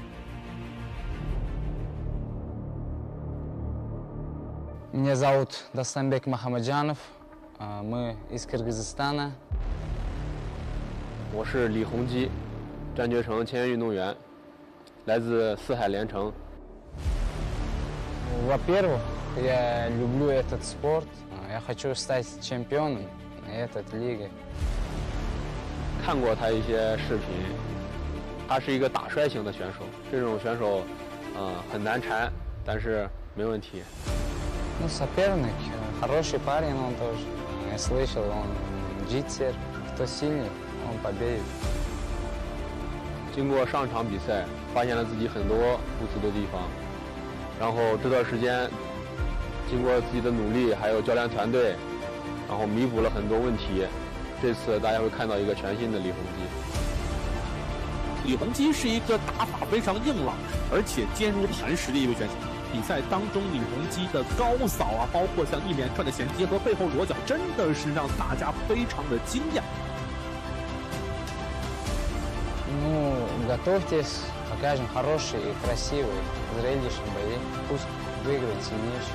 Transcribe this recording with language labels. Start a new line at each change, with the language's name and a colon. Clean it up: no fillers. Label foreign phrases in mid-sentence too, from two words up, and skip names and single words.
Russian: Меня зовут Достонбек Makhamatjanov, мы из Кыргызстана.
Chinese: 我是李洪基，战绝城签约运动员，来自四海连城。
Russian: Во-первых, я люблю этот спорт. Я хочу стать чемпионом этой лиги.
Chinese: 看过他一些视频，他是一个打摔型的选手，这种选手，很难缠，但是没问题。
Russian: Ну, соперник, хороший парень он тоже. Я слышал, он джитсер, кто сильный, он победит.
Chinese: 经过上场比赛，发现了自己很多不足的地方，然后这段时间，经过自己的努力，还有教练团队，然后弥补了很多问题。这次大家会看到一个全新的李洪基。李洪基是一个打法非常硬朗，而且坚如磐石的一位选手。比赛当中，李洪基的高扫啊，包括像一连串的衔接和背后裸脚，真的是让大家非常的惊讶。
Russian: Ну, готовьтесь, покажем хороший и красивый, зрелищный бои. Пусть выиграет сильнейший.